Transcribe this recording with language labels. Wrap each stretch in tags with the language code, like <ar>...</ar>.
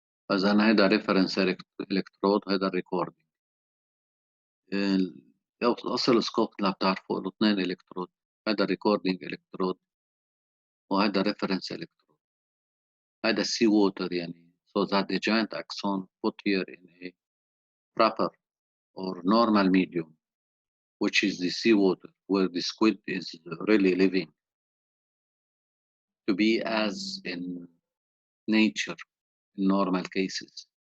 <ar>إذن هيدا reference electrode، هيدا recording. الأوسيلوسكوب اللي بتعرفوا له 2 إلكترود، هيدا recording electrode وهيدا reference electrode. هيدا</ar> <en>sea water يعني so that the giant axon put here in a proper or normal medium, which is the sea water where the squid is really living, to be as in nature in normal cases.</en>